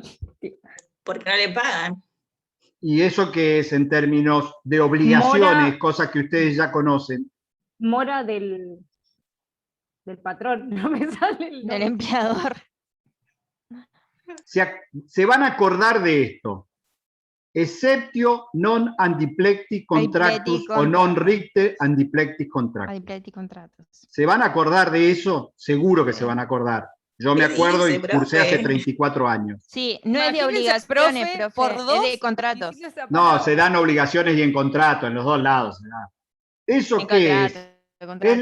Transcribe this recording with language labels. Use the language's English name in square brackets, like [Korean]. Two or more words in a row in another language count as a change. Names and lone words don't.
[Spanish] Porque no le pagan. ¿Y eso qué es en términos de obligaciones, Mora- cosas que ustedes ya conocen? mora del patrón, no me sale el Del nombre. empleador. Se van a acordar de esto. [Latin] Exceptio non andiplecti contractus o non ricte andiplecti contractus. Adiplecti contratos. [Spanish] ¿Se van a acordar de eso? Seguro que se van a acordar. Yo me ¿Qué acuerdo y dice, cursé hace profe? 34 años. Sí, no es de Imagínense, obligaciones, profe, profe, por es dos, de contratos. dice esa No, palabra. se dan obligaciones y en contrato, en los dos lados. se da. ¿Eso En qué es? contrato, Es contrato.